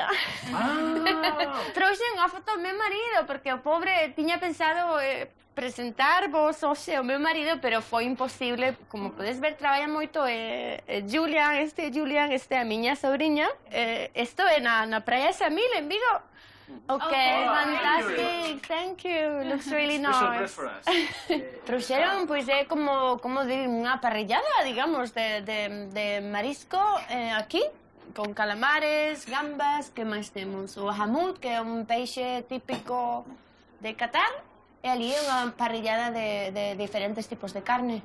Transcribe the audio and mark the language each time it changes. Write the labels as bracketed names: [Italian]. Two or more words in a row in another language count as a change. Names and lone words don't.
[Galician] Trouxen unha foto ao meu marido, porque o pobre tiña pensado presentarvos hoxe ao meu marido, pero foi imposible. Como podes ver, traballa moito Julian, este é a miña sobrinha. Isto é na Praia Samil, en Vigo. [English] Okay, fantastic, thank you, looks really nice. [Galician] Trouxeron, pois é como unha parrillada, digamos, de marisco aquí, con calamares, gambas, que máis temos? O hamut, que é un peixe típico de Qatar, e ali é unha parrillada de diferentes tipos de carne.